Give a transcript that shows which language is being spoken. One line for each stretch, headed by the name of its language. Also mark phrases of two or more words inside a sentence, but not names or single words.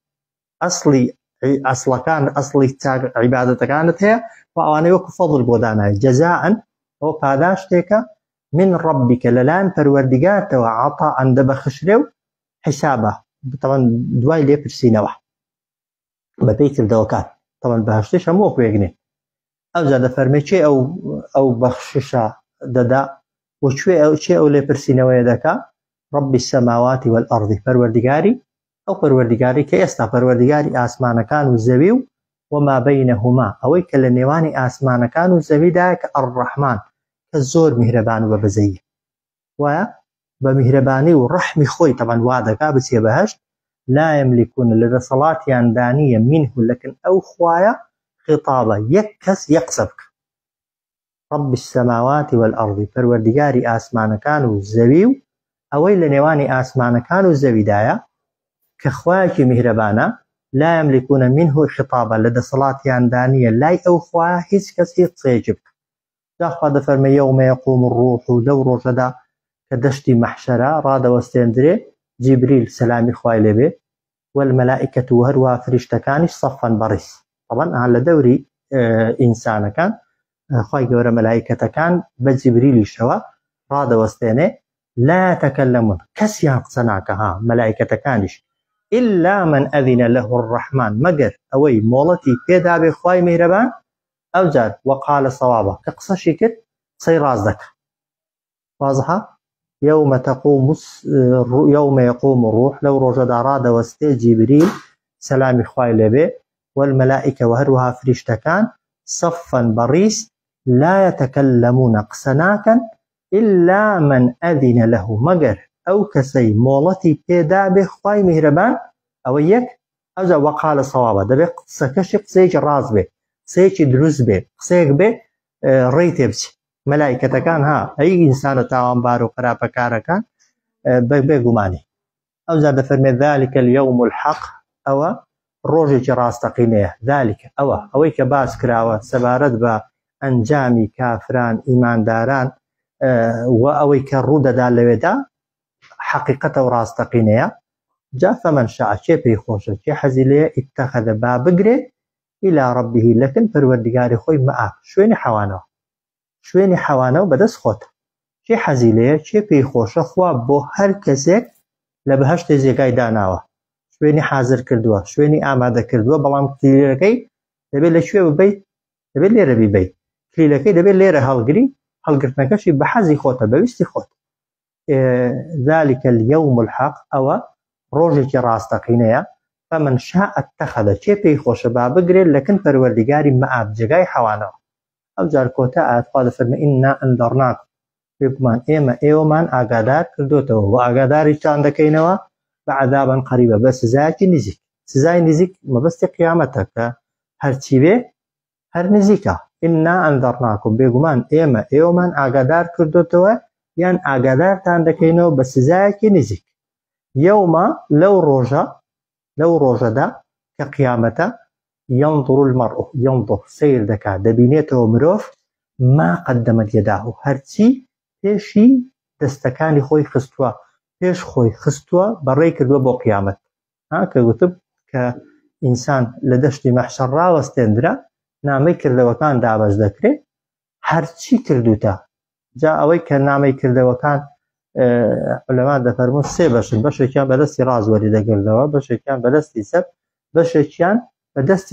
Central Kurdish: ئەسڵەکان ئەسڵی عیبادەتەکانت هەیە و ئەوانەی وەکو فەضل بۆ داناوی جەزاءن ئەو پاداشتێکە من ڕەبیکە لەلایەن پەروەردیگارتەوە عەطاءن دەبەخشرێ و حیسابە تەمەن دوای لێپرسینەوە بەپێی کردەوەکان تەمەن بەهەشتیش هەموو وەکو یەک نێ ئەوجا دەفەرمێ چێ ئەو بەخششە دەدا و چێ ئەو لێپرسینەوەیە دەکا
Arabic: ربی السماوات والأرض
Central Kurdish: پەروەردیگاری ئەو پەروەردیگاری کە ئێستا پەروەردیگاری ئاسمانەکان و زەوی و
Arabic: وما بینهما
Central Kurdish: ئەوەی کە لە نێوانی ئاسمانەکان و زەویدایە کە ئەڕەحمان کە زۆر میهرەبان و بەبەزەیە وایە بە میهرەبانی و ڕەحمی خۆی تەمەن وا دەکا بچێ بەهەشت
Arabic: لا يملكون
Central Kurdish: لەدەسەڵاتیان دانیە منه لەکن ئەو خوایە خطابە یەک کەس یەک قسە بکە
Arabic: رب السماوات والأرض
Central Kurdish: پەروەردیگاری ئاسمانەکان و زەوی و ئەوەی لە نێوانی ئاسمانەکان و زەویدایە کە خوایەکی میهرەبانە
Arabic: لا يملكون منه خطابە
Central Kurdish: لەدەسەڵاتیان دانیە لای ئەو خوایە هیچ کەس هیچ قسەیەکی بکە جاخوا دەفەرمێ
Arabic: یەومە یەقوم الروح
Central Kurdish: و لەو ڕۆژەدا کە دەشتی مەحشەرە ڕادەوەستێندرێ جیبریل سەلامی خوای لێبێ والمەلائکەت و هەروە فریشتەکانیش سەفەن بەڕیس طبعاً لە دەوری ئینسانەکان خوای گەورە مەلائکەتەکان بە جیبریلیشەوە ڕادەوەستێنێ
Arabic: لا يتكلمون
Central Kurdish: کەسیان قسە ناکە ها مەلائکەتەکانیش
Arabic: إلا من أذن له الرحمن
Central Kurdish: مگر ئەوەی مۆڵەتی پێدا بێ خوای میهرەبان ئەوجار
Arabic: وقال صوابە
Central Kurdish: کە قسەشی کرد قسەی ڕاز دەکە واضحە يوم
Arabic: يقوم الروح
Central Kurdish: لو ڕۆژەدا ڕادەوەستێ جیبریل سەلامی خوای لێبێ والمەلائکە و هەروەها فریشتەکان صفا بەڕیس
Arabic: لا يتكلمون
Central Kurdish: قسە ناکەن
Arabic: إلا من أذن له
Central Kurdish: مگر ئەو کەسەی مۆڵەتی پێدا بێ خوای میهرەبان ئەوە یەک ئەوجا
Arabic: وەقالە سەوابە
Central Kurdish: دەبێت قسەکەشی قسەیەکی ڕاست بێ قسەیەکی دروست بێ قسەیەک بێ ڕێی تێبچێ مەلائکەتەکان ها ئەی ئینسانە تاوانبار و خراپەکارەکان بێگومانی ئەوجا دەفەرمێت
Arabic: ذلك اليوم الحق
Central Kurdish: ئەوە ڕۆژێکی ڕاستەقینەیە ذلك ئەوەی کە باس کراوە سەبارەت بە ئەنجامی کافران ئیمانداران و ئەوەی کە ڕوودەدا لەوێدا حقیقەتە و ڕاستەقینەیە جا
Arabic: فەمەن شاء
Central Kurdish: چێ پێی خۆشە چێ حەزی لێیە ئیتەخەدە با بگرێ
Arabic: ئیلا ڕەبیه
Central Kurdish: لەکن پەروەردیگاری خۆی مەئاب شوێنی حەوانەوە بەدەست خۆتە چێ حەزی لێیە چێ پێی خۆشە خوا بۆ هەر کەسێک لە بەهەشتێ جێگای داناوە شوێنی حازر کردووە شوێنی ئامادە کردووە بەڵام کلیلەکەی دەبێت لەکوێ ببەیت دەبێت لێرە بیبەیت کلیلەکەی دەبێت لێرە هەڵگری هەڵگرتنەکەشی بە حەزی خۆتە بەویستی خۆت
Arabic: ذلك اليوم الحق
Central Kurdish: ئەوە ڕۆژێکی ڕاستەقینەیە
Arabic: فمن شاء اتخذ
Central Kurdish: چێ پێی خۆشە با بگرێت لەکن پەروەردیگاری مەئاب جێگای حەوانەوە ئەوجار کۆتا ئاەتخوا دەفەرمێ
Arabic: ئینا ئەنذەرناکم
Central Kurdish: بێگومان ئێمە ئێوەمان ئاگادار کردوتەوە و ئاگاداری چان دەکەینەوە بە
Arabic: عەذابن قەریبە
Central Kurdish: بە سزایەکی نزیک سزای نزیک مەبەستی قیامەتە کە هەرچی بێ هەر نزیکە
Arabic: ئینا ئەنذەرناکم
Central Kurdish: بێگومان ئێوەمان ئاگادار کردوتەوە یان ئاگادارتان دەکەینەوە بە سزایەکی نزیک یەومە لەو ڕۆژەدا کە قیامەتە
Arabic: ينظر المرء ينظر
Central Kurdish: سیر دەکات دەبینێتەوە مرۆڤ
Arabic: ما قدمت يداه
Central Kurdish: هەرچی پێشی دەستەکانی خۆی خستووە پێش خۆی خستووە بەڕێ کردووە بۆ قیامەت کە گوتب کە ئینسان لە دەشتی مەحشەر ڕاوەستێندرا نامەی کردەوەکان دابەش دەکرێت هەرچی کردوتە جا ئەوەی کە نامەی کردەوەکان عولەما دەفەرمون سێ بەشن بەشێکیان بەدەستی ڕاست وەریدەگرنەوە بەشێکیان بەدەستی چەپ بەشێکیان بەدەستی